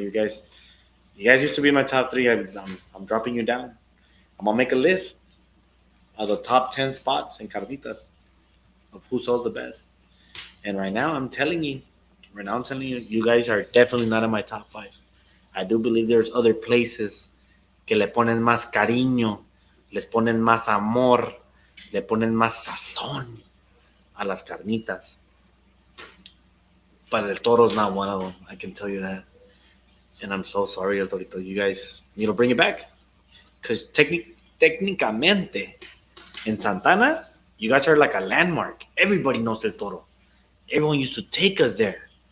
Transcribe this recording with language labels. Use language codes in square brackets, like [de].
[en] You guys used to be in my top 3. I'm dropping you down. I'm gonna make a list of the top 10 spots in carnitas of who sells the best. And right now, I'm telling you, you guys are definitely not in my top 5. I do believe there's other places [es] que le ponen más cariño, les ponen más amor, le ponen más sazón a las carnitas. [en] But El Toro's not one of them. I can tell you that. And I'm so sorry, El Torito. You guys need to bring it back. Because técnicamente, in Santana, you guys are like a landmark. Everybody knows El Toro. Everyone used to take us there.